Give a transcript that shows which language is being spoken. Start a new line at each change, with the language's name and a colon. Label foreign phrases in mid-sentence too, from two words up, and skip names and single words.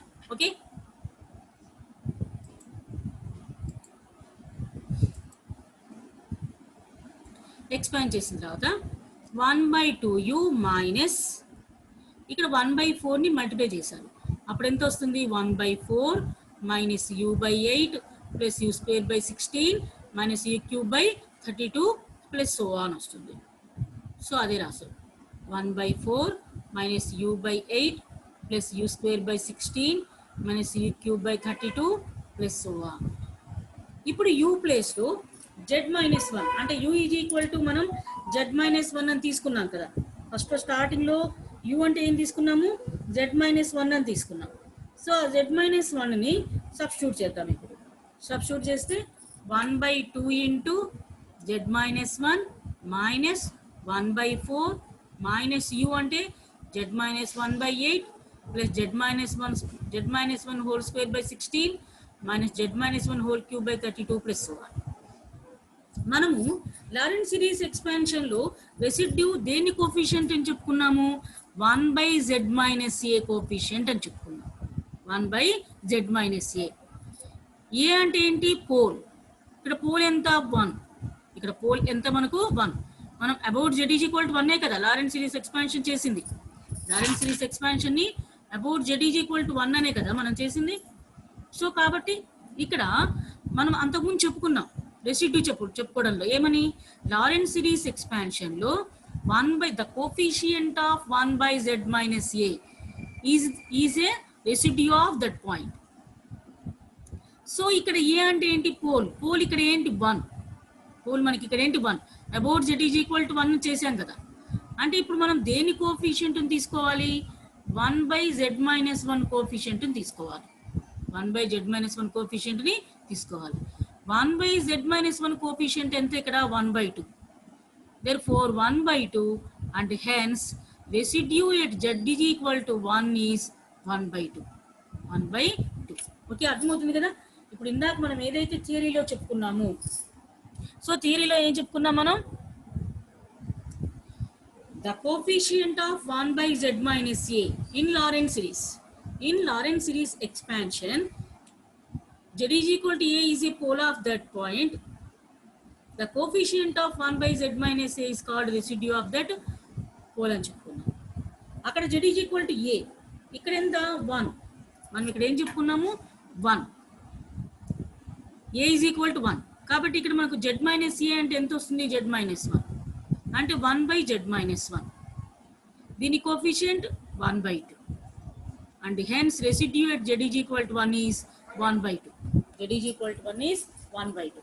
English: okay, expand
Telugu: చేసిన తర్వాత
English: 1 by 2u minus
Telugu: ఇక్కడ 1 by 4ని మల్టిప్లై చేశారు. అప్పుడు ఎంత వస్తుంది,
English: 1 by 4 minus u by 8 plus u square by 16 minus u cube by 32 plus so on వస్తుంది. సో
Telugu: అదే రాశారు,
English: 1 by 4 minus u by 8 plus u square by 16 minus u cube by 32 plus so on.
Telugu: ఇప్పుడు u ప్లేస్లో
English: z minus 1
Telugu: అంటే
English: u is equal to
Telugu: మనం
English: z minus 1
Telugu: అని తీసుకున్నాం కదా.
English: first startingలో
Telugu: u అంటే ఏం తీసుకున్నాము,
English: z minus 1
Telugu: అని తీసుకున్నాం. సో
English: z minus 1ని
Telugu: సబ్స్టిట్యూట్ చేద్దాం.
English: ఇప్పుడు సబ్స్టిట్యూట్ చేస్తే 1 by 2 into z minus 1 minus 1 by 4 minus u అంటే z minus 1 by 8 plus z minus 1 whole square by 16 minus z minus 1 whole cube by 32 plus so on.
Telugu: మనము
English: Laurent series expansion
Telugu: లో రెసిడ్యూ దేని కోఫిషియంట్ అని చెప్పుకున్నాము? 1/z - a కోఫిషియంట్ అని చెప్పుకున్నాం. 1/z - a. ఏ అంటే ఏంటి? పోల్. ఇక్కడ పోల్ ఎంత? 1. ఇక్కడ పోల్ ఎంత మనకు? 1. మనం అబౌట్ z = 1 కదా
English: Laurent series expansion
Telugu: చేసింది.
English: Laurent series expansion
Telugu: ని అబౌట్ z = 1 అనే కదా మనం చేసింది. సో కాబట్టి ఇక్కడ మనం అంతకుముందు చెప్పుకున్నాం రెసిడ్యూ చెప్పుకోవడంలో ఏమని?
English: Laurent series expansion లో the coefficient of 1/z - a is a residue of that point.
Telugu: సో ఇక్కడ ఏ అంటే ఏంటి? పోల్ ఇక్కడ ఏంటి? 1. పోల్ మనకి ఇక్కడ ఏంటి? 1. అబౌట్ z = 1 చేసాం కదా. అంటే ఇప్పుడు మనం దేని కోఫిషియంట్ తీసుకోవాలి? 1/z - 1 కోఫిషియంట్ తీసుకోవాలి. 1/z - 1 కోఫిషియంట్ ని తీసుకోవాలి. 1/z - 1 కోఫిషియంట్ ఎంత? ఇక్కడ 1/2.
English: Therefore 1/2 and hence residue at z = 1 is 1/2. 1/2.
Telugu: ఓకే, అర్థమవుతుంది కదా? ఇప్పుడు ఇందాక మనం ఏదైతే థియరీలో చెప్పుకున్నామో, సో థియరీలో ఏం చెప్పుకున్నాం మనం?
English: The coefficient of 1/z - a in Lorentz series. In Lorentz series expansion, z = a is a pole of that point. The coefficient of 1/z - a is called residue of that pole
Telugu: అని చెప్పుకున్నాం. అక్కడ z = a. ఇక్కడ ఎంత? 1. మనం ఇక్కడ ఏం చెప్పుకున్నాము? 1. a = 1. కాబట్టి ఇక్కడ మనకు z - a అంటే ఎంత వస్తుంది? z - 1 అంటే 1/z - 1.
English: దీని కోఫిషియంట్ 1/2 and hence residue at z = 1 is 1/2. z = 1 is 1/2.